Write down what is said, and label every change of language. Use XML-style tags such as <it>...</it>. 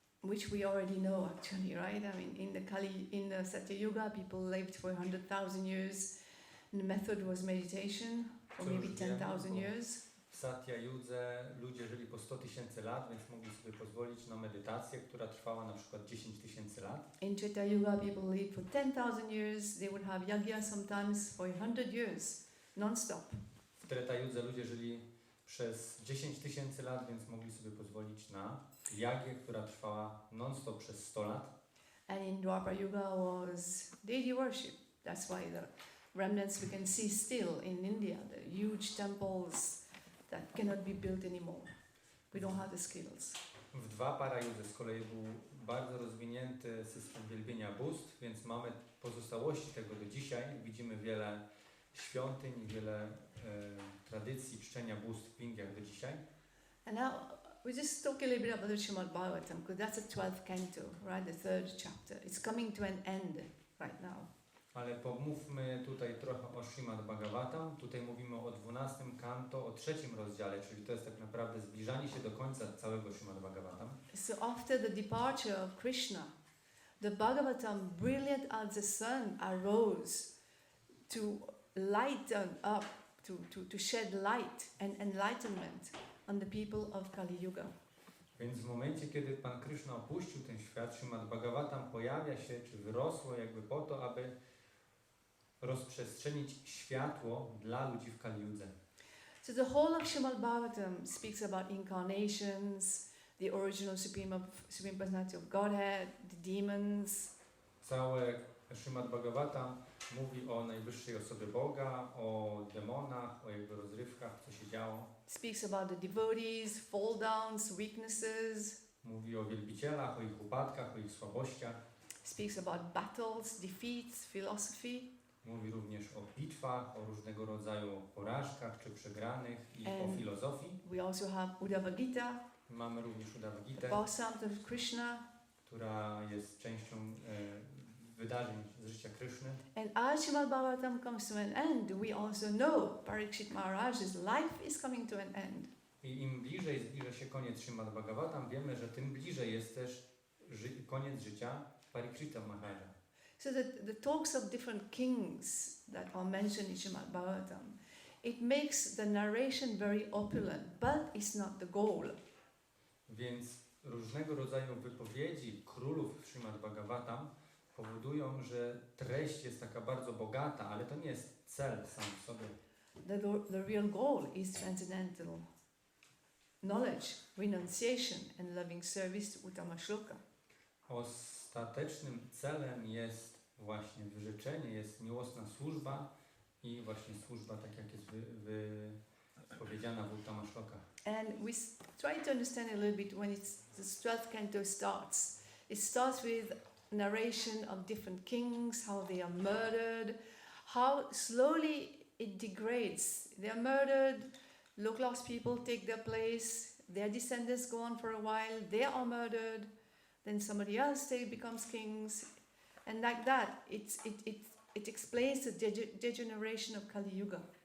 <en>Which we already know actually, right? In the Satya Yuga, people lived for 100,000 years. And the method was meditation, or maybe 10,000 years.</en> <pl>W Satya Yudze ludzie żyli po 100 000 lat, więc mogli sobie pozwolić na medytację, która trwała na przykład 10 000 lat.</pl> <en>In Treta Yuga, people lived for 10,000 years. They would have yagya sometimes for 100 years, non-stop.</en> <pl>W Treta Yudze ludzie żyli przez 10 000 lat, więc mogli sobie pozwolić na jagię, która trwała non-stop przez 100 lat.</pl> <en>And in Dwapara Yuga was deity worship. That's why the remnants we can see still in India, the huge temples that cannot be built anymore. We don't have the skills.</en> <pl>W Dwapara Yudze z kolei był bardzo rozwinięty system wielbienia bóstw, więc mamy pozostałości tego do dzisiaj. Widzimy wiele świątyń, wiele tradycji czczenia bóstw w Indiach do dzisiaj.</pl> <en>And now we just talk a little bit about the Srimad Bhagavatam, because that's the 12th canto, right, the 3rd chapter. It's coming to an end right now.</en> <pl>Ale pomówmy tutaj trochę o Srimad Bhagavatam. Tutaj mówimy o 12 kanto, o 3 rozdziale, czyli to jest tak naprawdę zbliżanie się do końca całego Srimad Bhagavatam.</pl> <en>So after the departure of Krishna, the Bhagavatam, brilliant as the sun, arose to lighten up, to shed light and enlightenment on the people of Kali Yuga.</en> <pl>Więc w momencie, kiedy Pan Krishna opuścił ten świat, Srimad Bhagavatam pojawia się, czy wyrosło jakby po to, aby rozprzestrzenić światło dla ludzi w Kali Judze.</pl> <en>So the whole of Srimad Bhagavatam speaks about incarnations, the original supreme personality of Godhead, the demons.</en> <pl>Całe Śrīmad Bhagavatam mówi o najwyższej osobie Boga, o demonach, o jego rozrywkach, co się działo.</pl> <en>Speaks about the devotees, fall downs, weaknesses.</en> <pl>Mówi o wielbicielach, o ich upadkach, o ich słabościach.</pl> <en>Speaks about battles, defeats, philosophy.</en> <pl>Mówi również o bitwach, o różnego rodzaju porażkach czy przegranych i o filozofii.</pl> <en>We also have Uddhava Gita,</en> <pl>Mamy również Uddhava</pl> <en>the</en> <pl>Gitę,</pl> <en>Bhasam of Krishna.</en> <pl>która jest częścią wydarzeń z życia Kryszny.</pl> <en>And as Srimad Bhagavatam comes to an end, we also know Parikshit Maharaj's life is coming to an end.</en> <pl>I im bliżej zbliża się koniec Śrīmad Bhagavatam, wiemy, że tym bliżej jest też koniec życia Parikshita Maharaja.</pl> <en>So the talks of different kings that are mentioned in Srimad Bhagavatam, it makes the narration very opulent, but it's not the goal.</en> <pl>Więc różnego rodzaju wypowiedzi królów w Śrīmad Bhagavatam powodują, że treść jest taka bardzo bogata, ale to nie jest cel sam w sobie.</pl> <en>The real goal is transcendental knowledge, renunciation and loving service to Uttama Shloka.</en> <pl>Ostatecznym celem jest właśnie wyrzeczenie, jest miłosna służba i właśnie służba, tak jak jest powiedziana w Uttama Shloka.</pl> <en>And we try to understand a little bit when the 12th canto starts. It starts with narration of different kings, how they are murdered, how slowly it degrades. They are murdered, low-class people take their place, their descendants go on for a while, they are murdered, then somebody else becomes kings, and like that, it explains the degeneration of Kali Yuga.</en>